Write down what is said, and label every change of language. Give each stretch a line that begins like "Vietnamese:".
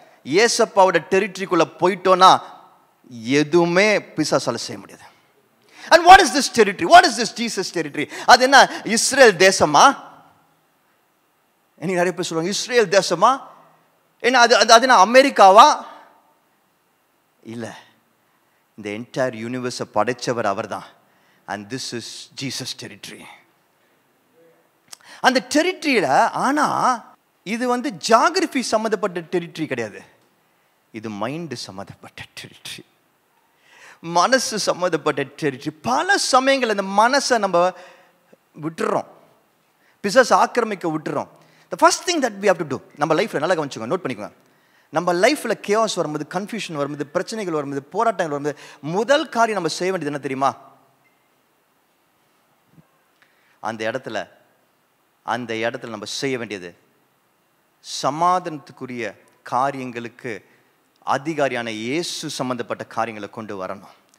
Tamil: ஏசப்பாவோட டெரிட்டரிக்குள்ள போயிட்டோம்னா எதுவுமே பிசாசால செய்ய முடியாது.
English: And what is this territory? What is this Jesus territory?
Tamil: அது என்ன, இஸ்ரேல் தேசமா? இன்னைக்கு நிறைய பேர் சொல்லுவாங்க இஸ்ரேல் தேசமா, என்ன அது என்ன அமெரிக்காவா? இல்ல, இந்த என்டையர் யூனிவர்ஸை படைச்சவர் அவர்தான்.
English: And this is Jesus territory.
Tamil: அந்த டெரிட்டரியில ஆனா இது ஜியோகிராஃபி சம்மந்தப்பட்ட டெரிட்டரி கிடையாது, இது மைண்ட் சம்மந்தப்பட்ட டெரிட்டரி, மனசு சம்மந்தப்பட்ட டெரிட்டரி. பல சமயங்கள் இந்த மனசை நம்ம விட்டுறோம், பிசாசு ஆக்கிரமிக்க விட்டுறோம்.
English: The first thing that we have to do,
Tamil: நம்ம லைஃப்ல நல்லா கவனிச்சுக்கோங்க, நோட் பண்ணிக்கோங்க. நம்ம லைஃப்ல chaos வரும்போது, கன்ஃபியூஷன் வரும்போது, பிரச்சனைகள் வரும்போது, போராட்டங்கள் வரும்போது, முதல் காரியம் நம்ம செய்ய வேண்டியது என்ன தெரியுமா? அந்த இடத்துல நம்ம செய்ய வேண்டியது சமாதானத்துக்குரிய காரியங்களுக்கு அதிகாரியான இயேசு சம்பந்தப்பட்ட காரியங்களை கொண்டு வரணும்.